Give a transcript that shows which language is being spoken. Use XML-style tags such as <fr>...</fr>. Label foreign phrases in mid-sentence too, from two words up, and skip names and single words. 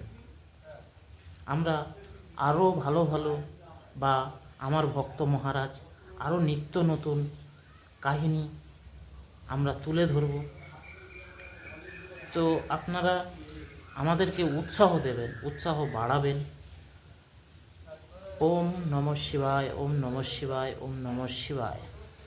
<bn>আমরা আরও ভালো ভালো বা আমার ভক্ত মহারাজ আরও নিত্য নতুন কাহিনী আমরা তুলে ধরব। তো আপনারা আমাদেরকে উৎসাহ দেবেন, উৎসাহ বাড়াবেন।</bn> <sa>ওম নমঃ শিবায়, ওম নমঃ শিবায়, ওম নমঃ শিবায়।</sa>